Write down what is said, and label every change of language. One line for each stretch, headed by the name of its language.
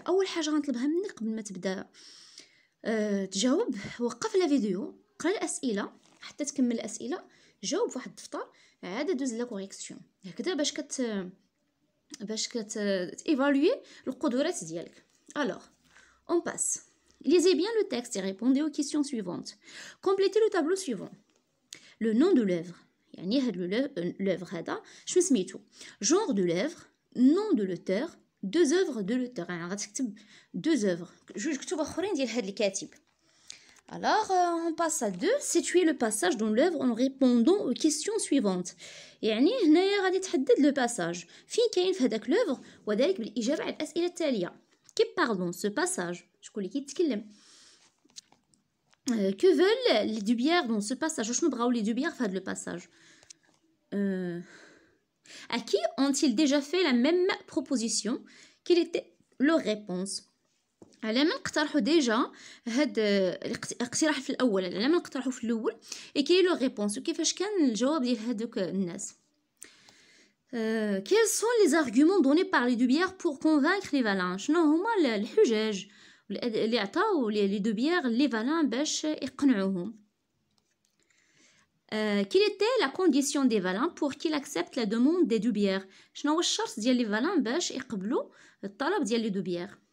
Arabic: اول حاجه غنطلبها منك قبل ما تبدا تجاوب، وقف لا فيديو، قرا الاسئله حتى تكمل الاسئله، جاوب فواحد الدفتر، عاد دوز لا كوريكسيون هكذا باش ايفالوي القدرات ديالك.
French: الوغ on passe. Lisez bien le texte et répondez aux questions suivantes. Complétez le tableau suivant. Le nom de l'œuvre،
Arabic: يعني هاد l'œuvre هذا شنو سميتو؟
French: genre de l'œuvre، nom de l'auteur، deux œuvres de l'auteur.
Arabic: يعني غتكتب deux œuvres، جوج كتب اخرين ديال هاد الكاتب.
French: Alors, on passe à 2. Situer le passage dans l'œuvre en répondant aux questions suivantes.
Arabic: يعني هنايا غادي تحدد لو باساج فين كاين في هذاك لوفر، وذلك بالاجابه على الاسئله التاليه.
French: كي باردون سو باساج،
Arabic: شكون اللي كيتكلم؟
French: que veulent les Dubières dans ce passage؟
Arabic: شنو بغاو لي دوبيير في هذا لو باساج؟
French: à qui ont-ils déjà fait la même proposition؟ quelle était leur réponse؟
Arabic: على من اقترحوا ديجا هاد الاقتراح في الاول، على من اقترحوا في الاول، اي كاين لو ريبونس وكيفاش كان الجواب ديال هادوك الناس.
French: quels sont les arguments donnés par les Dubières pour convaincre les Valins؟
Arabic: شنو هما الحجج اللي عطاو لي دوبيير لي فالان باش يقنعوهم؟
French: quelle était la condition des Valins pour qu'ils acceptent la demande des Dubières؟
Arabic: شنو هو الشرط ديال لي فالان باش يقبلوا الطلب ديال لي دوبيير؟